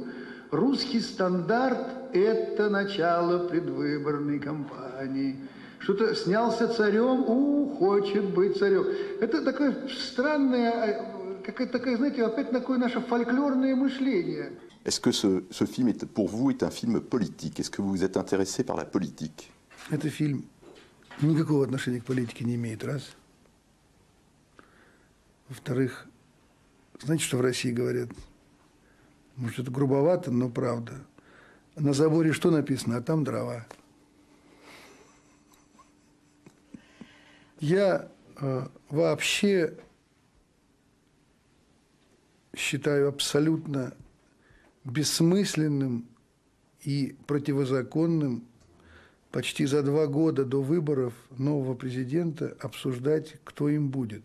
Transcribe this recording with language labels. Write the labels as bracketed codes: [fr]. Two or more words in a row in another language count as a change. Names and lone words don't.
[ru] Русский стандарт – это начало предвыборной кампании. Что-то снялся царем, хочет быть царем. Это такое странное, какое-то такое, знаете, опять такое наше фольклорное мышление. [fr] Est-ce que ce film, pour vous, est un film politique? Est-ce que vous vous êtes intéressé par la politique? [ru] Это фильм никакого отношения к политике не имеет, раз. Во-вторых, знаете, что в России говорят? Может, это грубовато, но правда. На заборе что написано, а там дрова. Я вообще считаю абсолютно бессмысленным и противозаконным почти за 2 года до выборов нового президента обсуждать, кто им будет.